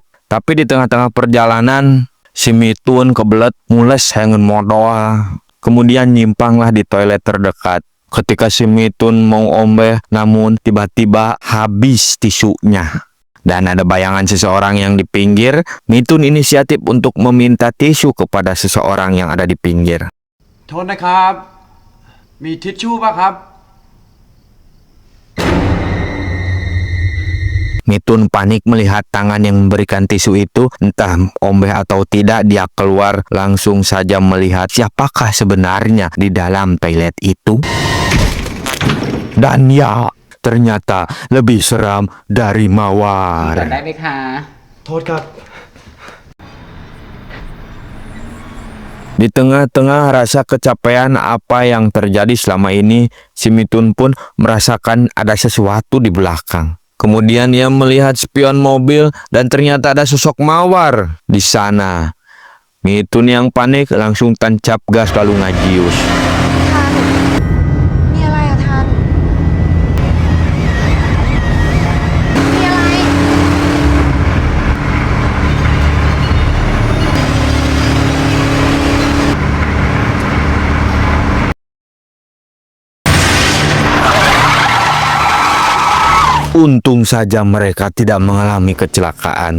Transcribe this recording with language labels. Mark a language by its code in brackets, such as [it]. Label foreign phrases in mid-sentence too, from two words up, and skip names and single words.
[id] Tapi di tengah-tengah perjalanan, si Mitun kebelet mules hengen modoh. Kemudian nyimpanglah di toilet terdekat. Ketika si Mitun mau ombeh, namun tiba-tiba habis tisunya. Dan ada bayangan seseorang yang di pinggir. Mitun inisiatif untuk meminta tisu kepada seseorang yang ada di pinggir. [th] โทษนะครับ มีทิชชู่ป่ะครับ [id] Mitun panik melihat tangan yang memberikan tisu itu. Entah ombeh atau tidak, dia keluar langsung saja melihat siapakah sebenarnya di dalam toilet itu. Dan ya, ternyata lebih seram dari Mawar. [th] ได้ไหมคะ โทษครับ [id] Di tengah-tengah rasa kecapean apa yang terjadi selama ini, si Mitun pun merasakan ada sesuatu di belakang. Kemudian ia melihat spion mobil dan ternyata ada sosok Mawar di sana. Mitun yang panik langsung tancap gas lalu ngajius. [th] ทัน มีอะไรอะทัน มีอะไร [id] Untung saja mereka tidak mengalami kecelakaan.